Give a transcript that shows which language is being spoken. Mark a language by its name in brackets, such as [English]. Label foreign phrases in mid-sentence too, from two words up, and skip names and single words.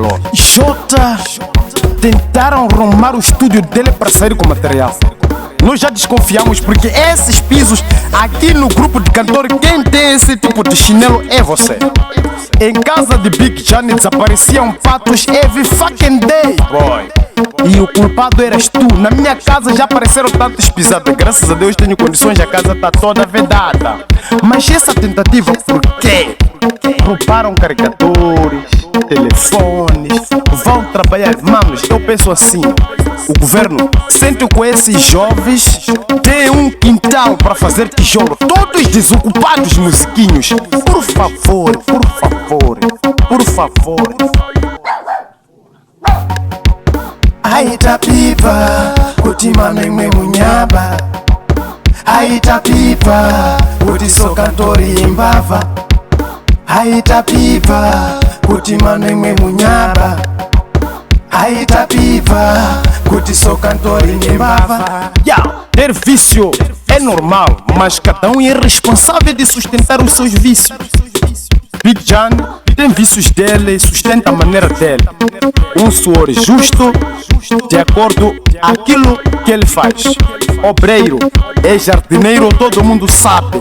[Portuguese] Jota, tentaram arrumar o estúdio dele para sair com material. Nós já desconfiamos porque esses pisos aqui no grupo de cantores, quem tem esse tipo de chinelo é você. Em casa de Big Johnny desapareciam patos [English] every fucking day, boy. [Portuguese] E o culpado eras tu. Na minha casa já apareceram tantos pisadas. Graças a Deus tenho condições, a casa está toda vedada. Mas essa tentativa por quê? Roubaram carregadores, telefones, vão trabalhar. Manos, eu penso assim, o governo sente com esses jovens, tem um quintal para fazer tijolo. Todos desocupados, musiquinhos. Por favor, por favor, por favor. [Nyanja] Aita pipa, utimana imwe munyaba. Aita pipa, utiso kantori imbava. Aita pipa, utimana imwe munyaba. Aita pipa, utiso kantori imbava. [Portuguese] Ter vício é normal, mas cada um é responsável de sustentar os seus vícios. Big John tem vícios dele e sustenta a maneira dele. Um suor justo, de acordo com aquilo que ele faz. Obreiro, é jardineiro, todo mundo sabe.